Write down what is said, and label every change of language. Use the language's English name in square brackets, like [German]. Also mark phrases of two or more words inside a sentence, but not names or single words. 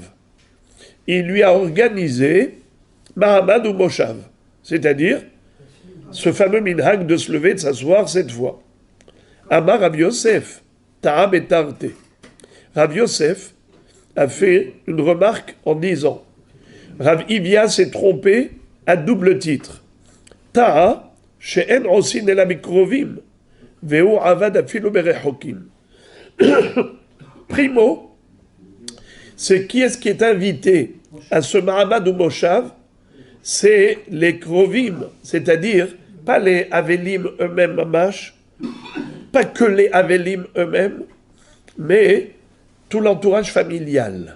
[French] Il lui a organisé Mahamad ou Moshav, c'est-à-dire ce fameux minhag de se lever, de s'asseoir cette fois. [Aramaic] Amar Rav Yosef, Ta'am et Tarte. [French] Rav Yosef a fait une remarque en disant Rav Ivia s'est trompé à double titre. [Aramaic] Ta'a, [Hebrew] she'en osin el amikrovim, ve'u avad afilu berechokim. [French] Primo, c'est qui est-ce qui est invité à ce Mahamad ou Moshav? C'est les Krovim, c'est-à-dire pas les Avelim eux-mêmes, mamash, pas que les Avelim eux-mêmes, mais tout l'entourage familial.